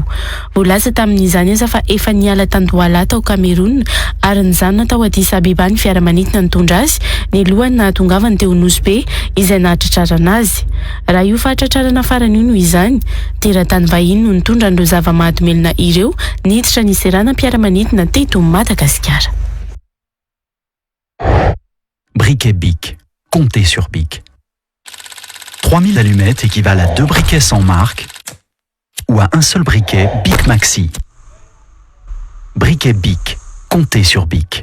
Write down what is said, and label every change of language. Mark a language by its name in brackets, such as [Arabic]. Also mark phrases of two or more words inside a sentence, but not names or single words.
[Malagasy] Voalaza tamin'izany aza fa efa niala Tandohala tao Cameroun ary nijanona tao Addis Abeba ny fiaramanidina nitondra azy ny lohany nahatongavany teo Nosbe izay nahatratrarana azy. Raha io fahatratrarana farany io noho izany teratany vahiny no nitondra ireo zava-mahadomelina ireo niditra ny seranam-piaramanidina teto Madagasikara. [French] Briquet Bic. Comptez sur Bic. 3000 allumettes équivalent à 2 briquets sans marque ou à un seul briquet Bic Maxi. Briquet Bic. Comptez sur Bic.